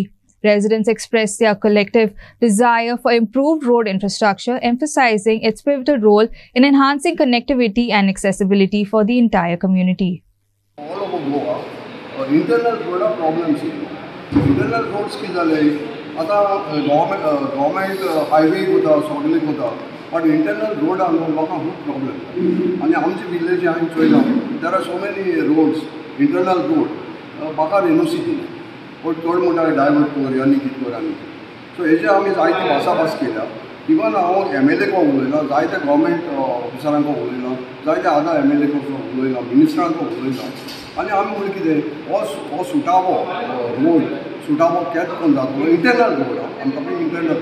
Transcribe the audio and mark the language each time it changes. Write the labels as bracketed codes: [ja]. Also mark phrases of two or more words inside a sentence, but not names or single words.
[en] Residents expressed their collective desire for improved road infrastructure, emphasizing its pivotal role in enhancing connectivity and accessibility for the entire community. All over Goa, internal road problems. Internal roads [kok] की जाले आता [en] government highway [kok] होता, सगळें होता, [en] but internal road [kok] आलो लोकांक खूब [en] problem. [kok] आणि आमचे village हांवें चोयलां, [en] there are so many roads, internal road, [kok] म्हाका NOC दिलें. पण चड म्हणटा डायवर्ट कर आनी कितें कर आनी सो हेजे आमी जायती भासाभास केल्या. इवन हांव MLA को उलयलां, जायत्या गव्हर्मेंट ऑफिसरांक उलयलां, जायत्या आदार MLA को उलयलां, मिनिस्टरांक उलयलां आनी आमी म्हणलें कितें हो सुटावो रोड सुटावो केत करून जातलो [en] internal road [kok] आमकां इंटरनल